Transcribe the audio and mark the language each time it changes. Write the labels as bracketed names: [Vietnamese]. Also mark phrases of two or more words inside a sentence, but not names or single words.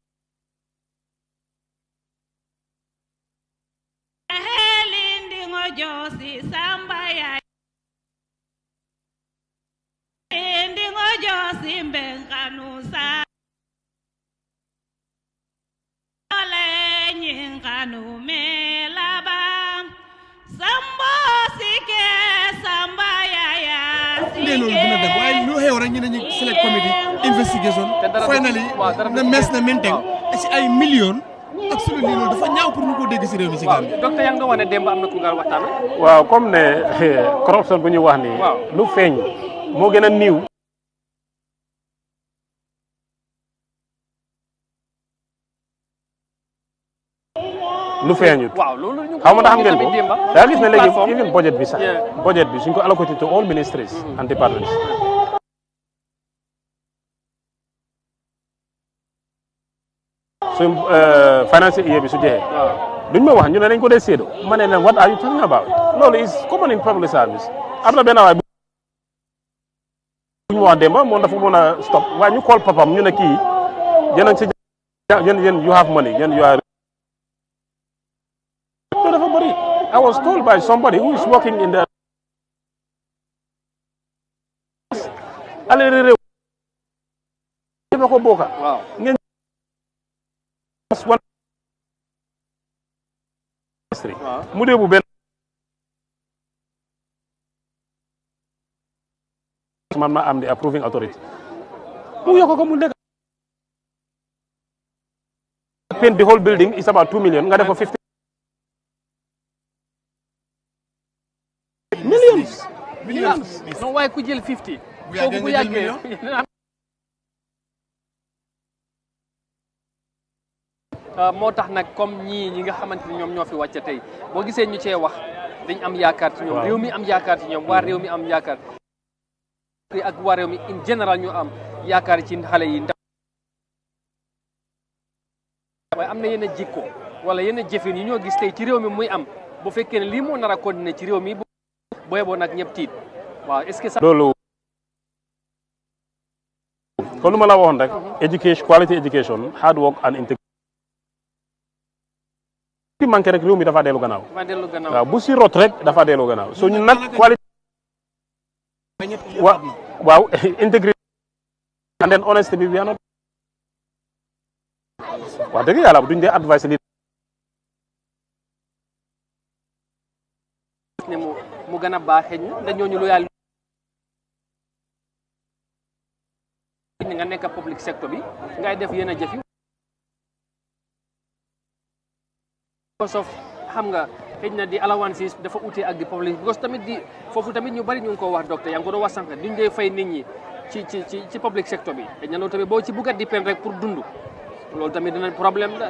[Mandingo] josi samba ya ndingo josi mbenganu sa ole nyinganu melaba sambo sike samba ya [Wolof] ne loolu dina dem waaye lu xew rek ñu ne ñu [English] select committee investigation [Wolof] finally na mes na maintain ci ay millions absolument loolu dafa ñaaw pour ñu ko dégg si réew mi si Gambie. docteur yaa ngi doon wax ne démb am na ku nga waxtaan. waaw comme ne corruption bu ñu wax ni lu feeñ moo gën a niiw. lu feeñut. waaw loolu ñu xaw ma ndax xam ngeen ko daa gis ne léegi even budget bi sax budget bi suñ ko allocated [English] to all ministries and departments. [Wolof] suñ [English] financial year [Wolof] bi su jeexee duñ ma wax ñu ne dañ ko dee séedo ma ne leen [English] what are you talking about [Wolof] loolu [English] is common in public service [Wolof] am na benn waay bu ñu wax démba moom dafa mën a stop waaye ñu call papam ñu ne kii yéen si yéen [English] you have money [Wolof] yéen [English] you are [Wolof] loolu dafa bëri [English] I was told by somebody who is working in the ale [Wolof] réew dafa ko bokka ngeen mu dee bu benn man ma am [English] the approving authority [Wolof] mu yokk ko mu nekk [English] paint the whole building is about 2 million [Wolof] nga def ko 50 millions non waaye ku jël 50 foofu bu yàggee moo tax nag comme ñi nga xamante ni ñoom ñoo fi wàcc tey boo gisee ñu cee wax dañ am yaakaar ci ñoom réew mi am yaakaar ci ñoom waa réew mi am yaakaar ak waa réew mi in général ñu am yaakaar ci xale yi ndaw waaye am na yenn jikko wala yenn jëfin yi ñoo gis tey ci réew mi muy am bu fekkee ne lii moo nar a continuer ci réew mi booy boo nag ñëpp tiit waaw [French] est-ce que ça [Wolof] loolu kon lu ma la waxoon rek education [English] quality education hard work and integrity [Wolof] ci manqué rek réew mi dafa dellu gannaaw waaw bu si rot rek dafa dellu gannaaw so ñun nag quality waaw [English] integrity and then honesty [Wolof] bi not wax dëgg yàlla duñ dee advice nit ne mu gën a baax xëy na ndax ñooñu lu yàlla nga nekk [English] public sector [Wolof] bi ngay def yenn jëf yi sof xam nga xëy na di allowances dafa ute ak di public because tamit di foofu tamit ñu bari ñu ngi ko wax docteur yaa ngi ko doon wax sànq duñ dee fay nit ñi ci [English] public sector [Wolof] bi xëy na loolu tamit boo ci bugg a dépend rek pour dund loolu tamit dina problème la